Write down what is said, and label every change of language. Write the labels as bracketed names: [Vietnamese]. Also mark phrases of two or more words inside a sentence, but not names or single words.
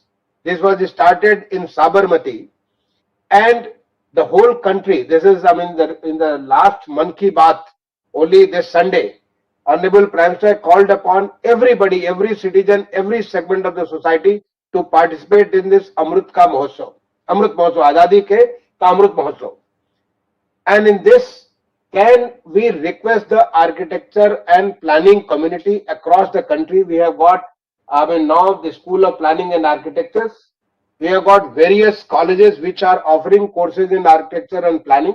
[English] This was started in Sabarmati, and the whole country, this is, in the last Mann Ki Baat, only this Sunday, Honorable Prime Minister called upon everybody, every citizen, every segment of the society to participate in this Amrut Ka Mahotsav. Amrut Mahotsav, Azadi Ke Ka Amrut Mahotsav. And in this, can we request the architecture and planning community across the country? We have got, now the School of Planning and Architectures. We have got various colleges which are offering courses in architecture and planning.